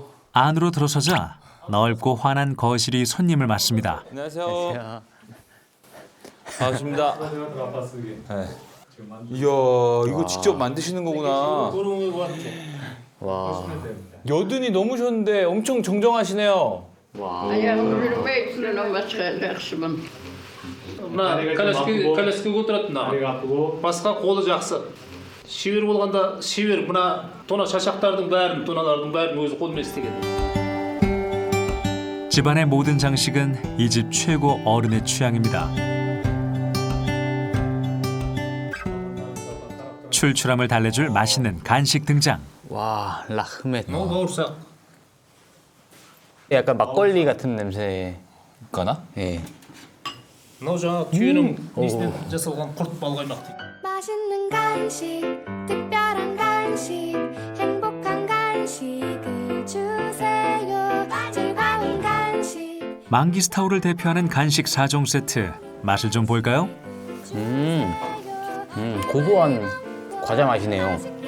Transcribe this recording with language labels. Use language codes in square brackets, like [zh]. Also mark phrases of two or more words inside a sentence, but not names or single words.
[ko] 안으로 들어서자 넓고 환한 거실이 손님을 맞습니다. 안녕하세요. 반갑습니다. 네. 이야, 이거 직접 만드시는 거구나. 와. 여든이 너무 좋은데 엄청 정정하시네요. [kk] кәләшке отырады басқа қолы жақсы шебер болғанда шебер мына тона шашақтардың бәрін тоналардың бәрін өзі қолымен істеген. [ko] 집안의 모든 장식은 이 집 최고 어른의 취향입니다. 출출함을 달래줄 맛있는 간식 등장. 와, 라흐멧. бауырсақ 약간 막걸리 같은 냄새. 가나? 예. [kk] мынау жаңағы түйенің несінен жасалған құрт балқаймақ дейді. [ko] 맛있는 간식, 특별한 간식, 행복한 간식을 주세요. 즐거운 간식. 망기스타우를 대표하는 간식 4종 세트. 맛을 좀 볼까요? 고소한 과자 맛이네요.